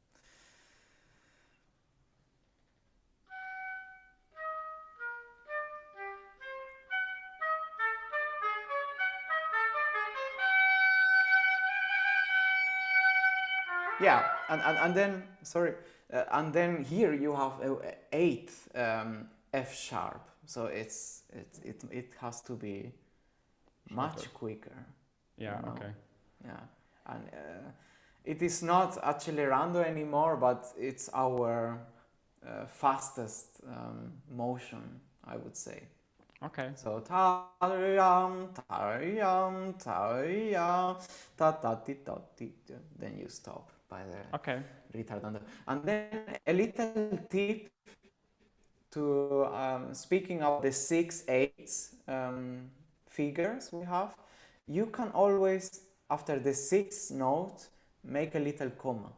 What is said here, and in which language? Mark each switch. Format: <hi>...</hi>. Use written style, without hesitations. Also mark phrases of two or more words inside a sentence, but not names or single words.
<en>Yeah, and then and then here you have a 8th F sharp, so it has to be much quicker. Yeah. Okay. Yeah, and it is not accelerando anymore, but it's our fastest motion, I would say. Okay. So ta-da-yam, ta-da-yam, ta-da-yam, ta-ta-ti-ta-ti, then you stop by the retardando. And then a little tip to speaking of the 6/8 figures we have, you can always, after the 6th note, make a little comma.</en>